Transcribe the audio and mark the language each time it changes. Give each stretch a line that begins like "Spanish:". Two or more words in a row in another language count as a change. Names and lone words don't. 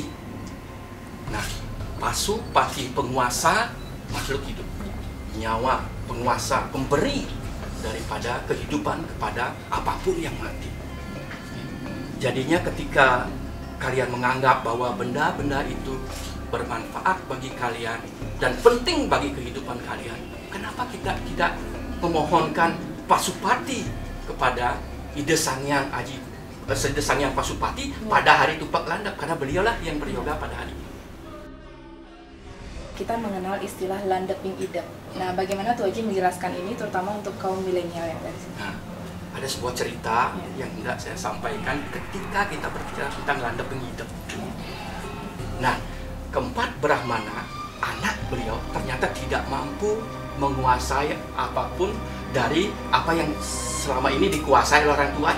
Indonesian: Nah, Pasupati penguasa makhluk hidup, nyawa, penguasa, pemberi daripada kehidupan kepada apapun yang mati. Jadinya ketika kalian menganggap bahwa benda-benda itu bermanfaat bagi kalian dan penting bagi kehidupan kalian, kenapa kita tidak memohonkan Pasupati kepada Ide Sang Hyang Ide Sang Hyang Pasupati pada hari Tumpak Landap, karena beliaulah yang beryoga pada hari ini. Kita mengenal istilah
Balinese: landeping idep.
Indonesian: Nah, bagaimana Tuh Haji menjelaskan ini, terutama untuk kaum milenial yang dari sini? Nah, ada sebuah cerita yang hendak saya sampaikan ketika kita berbicara tentang
Balinese: landeping idep.
Indonesian: Nah, keempat Brahmana, anak beliau ternyata tidak mampu menguasai apapun dari apa yang selama ini dikuasai oleh orang tuanya.